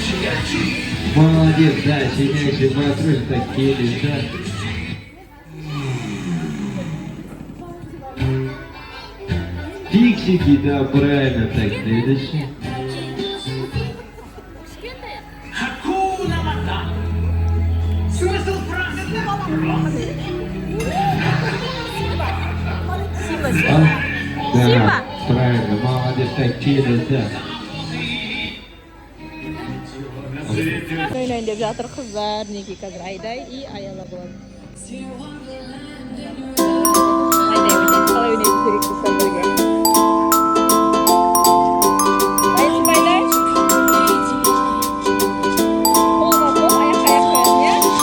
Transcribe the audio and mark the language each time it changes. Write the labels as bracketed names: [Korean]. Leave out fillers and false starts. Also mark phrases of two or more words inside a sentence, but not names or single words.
[Russian] Молодец, да, щенячий патруль так келеді. Фиксики, да, правильно так, следующий. [Swahili] Hakuna Matata. [Russian] Смысл фразы Сима. Да, Сима. правильно, молодец, так, через, да. [Turkish] Oyun oynayıp жатыр kızlar. [Kazakh] Neki қазір Айдай и Аяла болады. Айдай ойнайды. Қалай ойнайды керек достар бірге. Дайынсың ба Айдай? Қолға қол, аяққа аяқ қоясың, иә?